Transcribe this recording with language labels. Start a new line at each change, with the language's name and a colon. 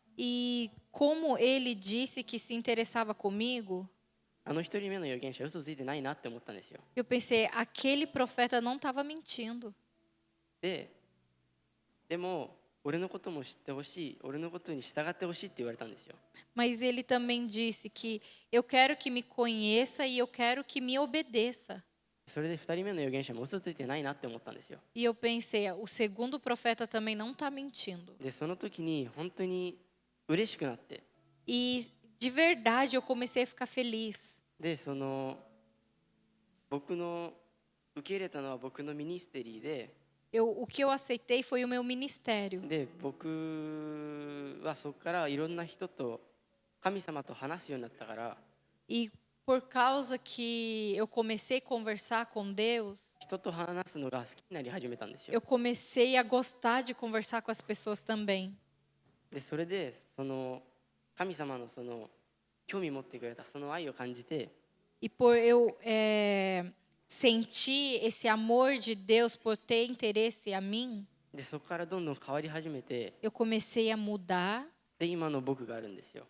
Portuguese: E como ele disse que se interessava comigo,
Japanese: 一人目の預言者嘘ついてないなって思ったんですよ。
Portuguese: eu pensei: aquele profeta não estava mentindo.
Japanese: でも俺のことも知ってほしい、俺のことに従ってほしいって言われたんですよ。
Portuguese: Mas ele também disse que eu quero que me conheça e eu quero que me obedeça.
Japanese: それで二人目の預言者も嘘ついてないなって思ったんですよ。
Portuguese: E eu pensei: o segundo profeta também não está mentindo.
Japanese: でその時に本当に嬉しくなって、
Portuguese: E de verdade eu comecei a ficar feliz.
Japanese: で僕の受け入れたのは僕のミニステリーで、
Portuguese: O que eu aceitei foi o meu ministério.
Japanese: で僕はそこからいろんな人と神様と話すようになったから、
Portuguese: E por causa que eu comecei a conversar com Deus,
Japanese: 人と話すのが好きになり始めたんですよ。
Portuguese: eu comecei a gostar de conversar com as pessoas também.
Japanese: でそれでその神様のその興味持ってくれたその愛を感じて、
Portuguese: E por eu sentir esse amor de Deus, por ter interesse a mim,
Japanese: でそこからどんどん変わり始めて、
Portuguese: eu comecei a mudar
Japanese: で今の僕があるんですよ。